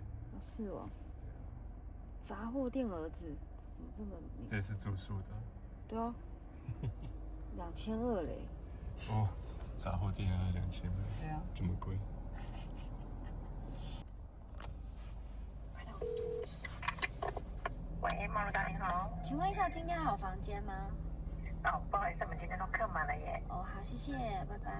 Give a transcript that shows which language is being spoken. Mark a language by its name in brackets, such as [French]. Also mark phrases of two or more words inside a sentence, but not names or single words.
[Chinese] 是哦。雜貨店兒子，怎麼這麼美？這是住宿的。對啊。2200嘞。哦，雜貨店要2200。對啊。這麼貴。喂，貓老大你好，請問一下，今天還有房間嗎？哦，不好意思，我們今天都客滿了耶。哦，好，謝謝，拜拜。